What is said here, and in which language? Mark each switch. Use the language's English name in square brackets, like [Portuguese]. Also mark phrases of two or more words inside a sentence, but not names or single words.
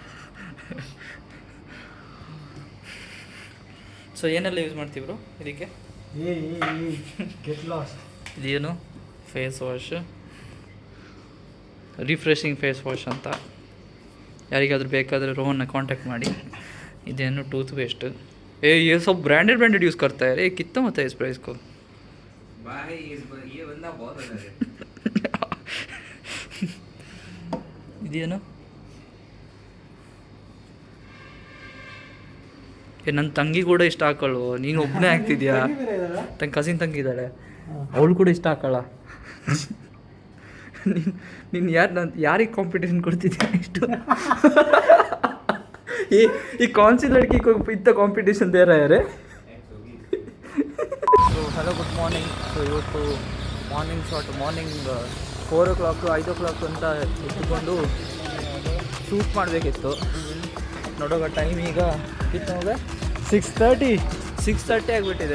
[Kannada] ಸೊ ಏನೆಲ್ಲ ಯೂಸ್ ಮಾಡ್ತೀವ್ರು ಇದಕ್ಕೆ? ಇದೇನು [English] face wash, refreshing face wash [Kannada] ಅಂತ. ಯಾರಿಗಾದ್ರೂ ಬೇಕಾದರೆ ರೋಹನ್ನ ಕಾಂಟ್ಯಾಕ್ಟ್ ಮಾಡಿ. [Hindi] ಇದೇನು [English] tooth paste [Hindi] ये सब ब्रांडेड यूज़ करता है. कितना होता है इस प्राइस को भाई? ये बंदा बहुत अलग है. [Kannada] ಇದೇನು ನನ್ನ ತಂಗಿ ಕೂಡ ಇಷ್ಟ ಹಾಕೊಳ್ಳು. ನೀನು ಒಬ್ಬನೇ ಆಗ್ತಿದ್ಯಾ? ಕಸಿನ್ ತಂಗಿ ಇದ್ದಾಳೆ, ಅವಳು ಕೂಡ ಇಷ್ಟ ಹಾಕೊಳ್ಳ. ನೀನು ಯಾರಿಗೆ ಕಾಂಪಿಟೇಷನ್ ಕೊಡ್ತಿದ್ಯಾ ಇಷ್ಟು? [Hindi] ये कौन सी लड़की को इतना कंपटीशन दे रहा है रे? [English] so hello, good morning. [Kannada] ಸೊ ಇವತ್ತು [English] morning shot, morning 4 o'clock 5 o'clock [Kannada] ಅಂತ ಎತ್ಕೊಂಡು ಶೂಟ್ ಮಾಡಬೇಕಿತ್ತು. ನೋಡೋಗ ಟೈಮ್ ಈಗ ಕಿತ್ತೋಗ 6:30 ಆಗಿಬಿಟ್ಟಿದೆ.